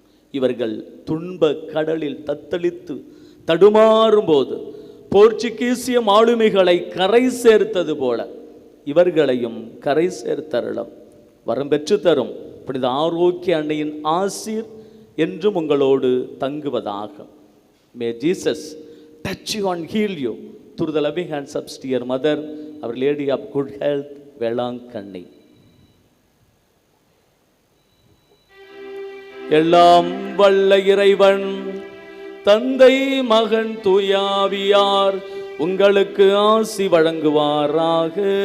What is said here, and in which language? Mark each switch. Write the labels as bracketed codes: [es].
[ta] இவர்கள் துன்ப கடலில் தத்தளித்து தடுமாறும் போது போர்ச்சுகீசிய மாலுமிகளை கரை சேர்த்தது போல இவர்களையும் கரை சேர்த்தருளும். வரம் பெற்று தரும் புனித ஆரோக்கிய அன்னையின் ஆசீர் என்றும் உங்களோடு தங்குவதாக. [en] May Jesus touch you and heal you through the loving hands of dear Mother, Our Lady of Good Health, Velankanni. [ta] எல்லாம் வல்ல இறைவன் தந்தை மகன் தூயாவியார் உங்களுக்கு ஆசி வழங்குவாராக.